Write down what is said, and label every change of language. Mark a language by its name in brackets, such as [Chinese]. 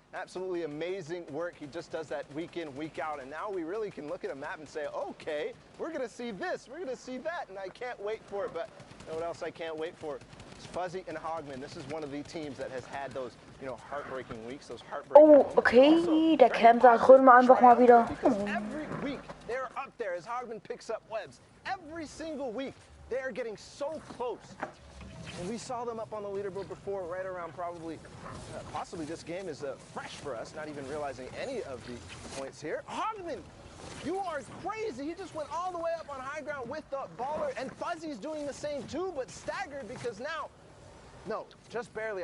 [English] Absolutely amazing work. He just does that week in, week out. And now we really can look at a map and say, okay, we're going to see this, we're going to see that. And I can't wait for it. But you know what else I can't wait for? It's Fuzzy and Hogman. This is one of the teams that has had those, you know, heartbreaking weeks, those heartbreaking [German] Oh, okay, der Camp da drüben einfach mal wieder. [English] Because every week they're up there as Hogman picks up webs. Every single week they're getting so close. And we saw them up on the leaderboard before, right around probably, possibly this game is fresh for us, not even realizing any of the points here. Hogman, you are crazy. He just went all the way up on high ground with the baller, and Fuzzy's doing the same too, but staggered because now, no, just barely.